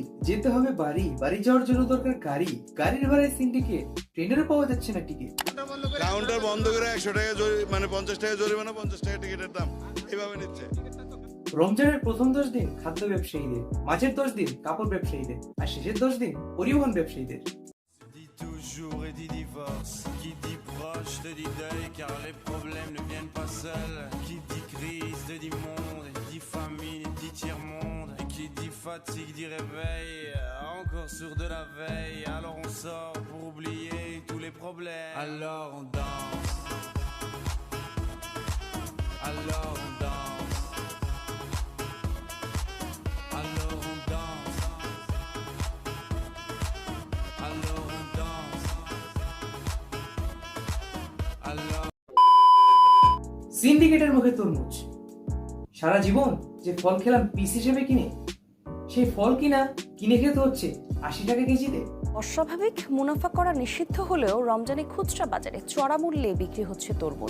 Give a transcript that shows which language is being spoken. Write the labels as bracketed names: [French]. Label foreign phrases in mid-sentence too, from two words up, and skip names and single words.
[Bangla] যেতে হবে বাড়ি, বাড়ি যাওয়ার জন্য দরকার গাড়ি, গাড়ির ভাড়ায় সিন্ডিকেট, ট্রেনেরও পাওয়া যাচ্ছে না টিকিট। কাউন্টার বন্ধ করে 100 টাকা মানে 50 টাকা জরিমানা, 50 টাকা টিকিটের দাম এইভাবে নিচ্ছে। রমজানের প্রথম 10 দিন খাদ্য ব্যবসায়ীদের, মাঝের 10 দিন কাপড় ব্যবসায়ীদের, আর শেষের 10 দিন পরিবহন ব্যবসায়ীদের। [French] Dit toujours et dit divorce. Qui dit proche te dit deuil car les problèmes ne viennent pas seuls. Qui dit crise te dit monde. Dit famine dit tiers-monde. Et qui dit fatigue dit réveil. Encore sourd de la veille. Alors on sort pour oublier tous les problèmes. Alors on danse. Alors on danse. Alors on danse. Alors on danse. Alors [Bangla] সিন্ডিকেটের মুখে তরমুজ। সারা জীবন যে ফল খেলাম পিস হিসেবে কিনে, সেই ফল কিনে খেতে হচ্ছে 80 টাকা কেজিতে। অস্বাভাবিক মুনাফা করা নিষিদ্ধ হলেও রমজানে খুচরা বাজারে চড়া মূল্যে বিক্রি হচ্ছে তরমুজ।